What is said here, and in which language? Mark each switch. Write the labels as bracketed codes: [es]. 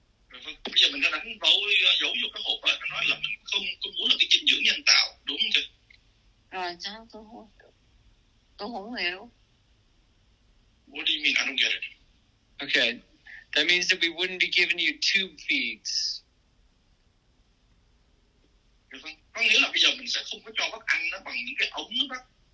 [vi] Vâng, bây giờ mình đã đánh dấu vô cái hộp đó, nó nói là mình không muốn là cái dinh dưỡng nhân tạo, đúng không chị? Rồi sao tôi không hiểu. [en] What do you mean? I don't get it. Okay. That means that we wouldn't be giving you tube feeds. [vi] Vâng, có nghĩa là bây giờ mình sẽ không có cho bác ăn nó bằng những cái ống đó bác.